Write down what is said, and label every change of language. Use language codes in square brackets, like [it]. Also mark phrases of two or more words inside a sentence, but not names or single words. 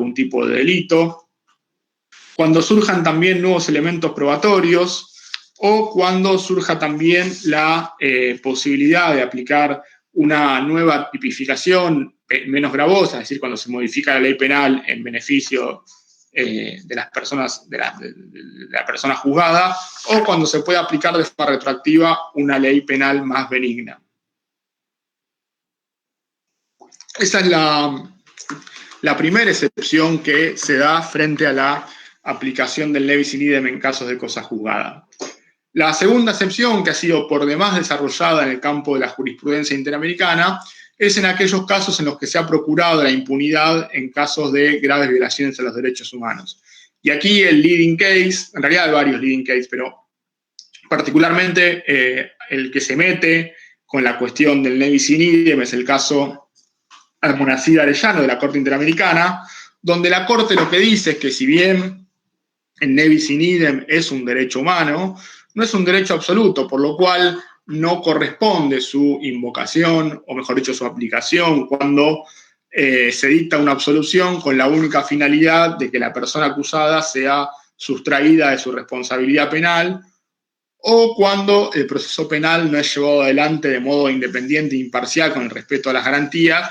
[es] algún tipo de delito, cuando surjan también nuevos elementos probatorios o cuando surja también la posibilidad de aplicar una nueva tipificación menos gravosa, es decir, cuando se modifica la ley penal en beneficio de las personas, de la persona juzgada, o cuando se puede aplicar de forma retroactiva una ley penal más benigna. Esa es la primera excepción que se da frente a aplicación del [la] levis in idem [es] en casos de cosa juzgada. La segunda excepción, que ha sido por demás desarrollada en el campo de la jurisprudencia interamericana, es en aquellos casos en los que se ha procurado la impunidad en casos de graves violaciones a los derechos humanos. Y aquí el [en] leading case, [es] en realidad hay varios [en] leading cases, [es] pero particularmente el que se mete con la cuestión del [la] levis in idem [es] es el caso Almonacid Arellano de la Corte Interamericana, donde la Corte lo que dice es que si bien el [la] levis in idem [es] es un derecho humano, no es un derecho absoluto, por lo cual no corresponde su invocación, o mejor dicho, su aplicación, cuando se dicta una absolución con la única finalidad de que la persona acusada sea sustraída de su responsabilidad penal, o cuando el proceso penal no es llevado adelante de modo independiente e imparcial con el respeto a las garantías.